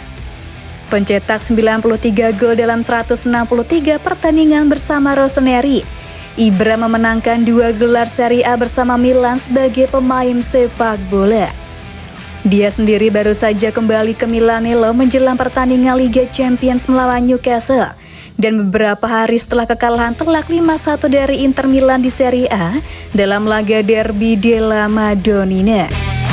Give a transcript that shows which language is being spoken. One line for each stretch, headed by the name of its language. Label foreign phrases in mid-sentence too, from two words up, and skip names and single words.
Indonesian: Pencetak 93 gol dalam 163 pertandingan bersama Rossoneri, Ibra memenangkan 2 gelar Serie A bersama Milan sebagai pemain sepak bola. Dia sendiri baru saja kembali ke Milanello menjelang pertandingan Liga Champions melawan Newcastle dan beberapa hari setelah kekalahan telak 5-1 dari Inter Milan di Serie A dalam laga Derby della Madonnina.